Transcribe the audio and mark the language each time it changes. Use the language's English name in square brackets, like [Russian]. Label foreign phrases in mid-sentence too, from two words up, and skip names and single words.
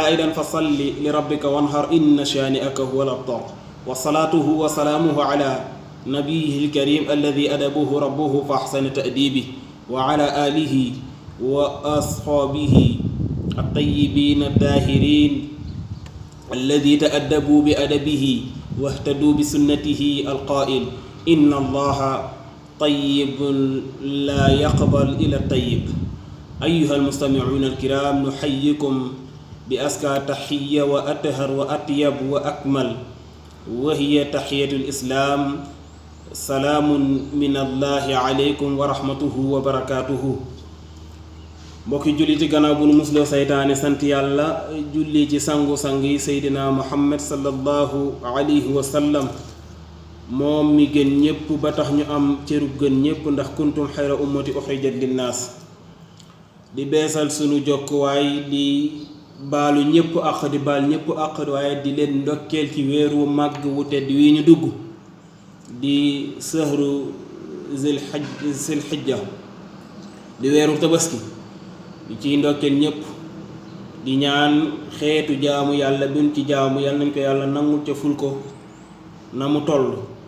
[Arabic] أيضا فصل لربك وانهر إن شانئك هو الأبتر وصلاته وسلامه على نبيه الكريم الذي أدبه ربه فأحسن تأديبه وعلى آله وأصحابه الطيبين الطاهرين الذي تأدبوا بأدبه واهتدوا بسنته القائل إن الله طيب لا يقبل إلا الطيب. أيها المستمعون الكرام نحييكم بأزكى تحية وأطهر وأطيب وأكمل وهي تحية الإسلام سلام من الله عليكم ورحمته وبركاته. [Wolof] mbokki julli ci gannaaw bu nu musloo saytaane sant yàlla julli ci sangu-sang yi seydina muhammad [Arabic] صلى الله عليه وسلم [Wolof] moom mi gën ñépp ba tax ñu am cërub gën ñépp ndax [Arabic] كنتم خير أمة أخرجت للناس [Wolof] di beesal sunu jokkuwaay di baalu ñépp àq di baal ñépp àq waaye di leen ndokkeel ci weeru màgg wu tedd wi ñu dugg di [Arabic] شهر ذي الحجة [Wolof] di weeru tabaski di ciy ndokkeel ñépp di ñaan xeetu jaamu yàlla buñ ci jaamu yàlla nañ ko yàlla nangul ca ful ko na mu toll